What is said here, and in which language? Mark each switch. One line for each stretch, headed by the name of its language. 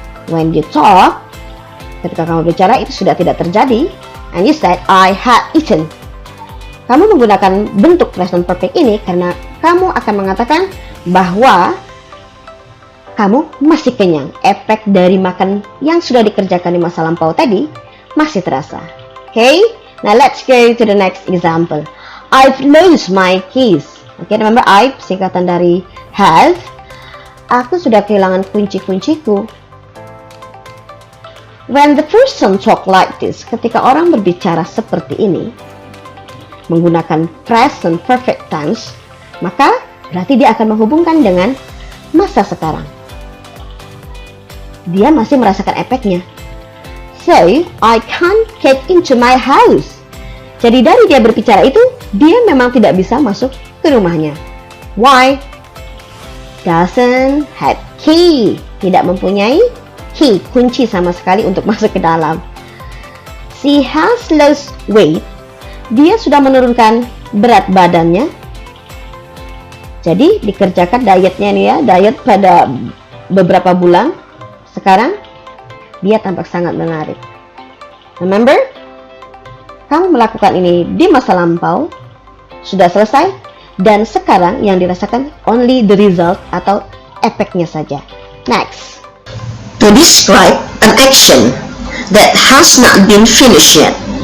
English: When you talk,
Indonesian: ketika kamu bicara itu sudah tidak terjadi,
English: and you said I have eaten.
Indonesian: Kamu menggunakan bentuk present perfect ini karena kamu akan mengatakan bahwa kamu masih kenyang. Efek dari makan yang sudah dikerjakan di masa lampau tadi masih terasa.
English: Okay, now let's go to the next example. I've lost my keys. Okay, remember I've
Indonesian: singkatan dari have. Aku sudah kehilangan kunci-kunciku.
English: When the person talk like this,
Indonesian: ketika orang berbicara seperti ini, menggunakan present perfect tense, maka berarti dia akan menghubungkan dengan masa sekarang. Dia masih merasakan efeknya.
English: So, I can't get into my house.
Indonesian: Jadi dari dia berbicara itu, dia memang tidak bisa masuk ke rumahnya.
English: Why? Doesn't have key.
Indonesian: Tidak mempunyai key, kunci sama sekali untuk masuk ke dalam.
English: She has lost weight.
Indonesian: Dia sudah menurunkan berat badannya. Jadi dikerjakan dietnya nih ya, diet pada beberapa bulan. Sekarang dia tampak sangat menarik.
English: Remember?
Indonesian: Kamu melakukan ini di masa lampau, sudah selesai, dan sekarang yang dirasakan
English: only the result
Indonesian: atau efeknya saja.
English: Next. To describe an action that has not been finished yet.